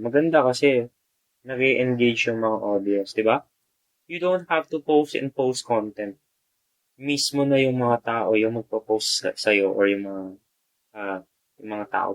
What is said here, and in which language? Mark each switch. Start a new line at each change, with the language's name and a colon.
Filipino: Maganda kasi nag-engage yung mga audience, di ba?
English: You don't have to post and post content.
Filipino: Mismo na yung mga tao yung magpo-post sa'yo or ah, yung mga tao.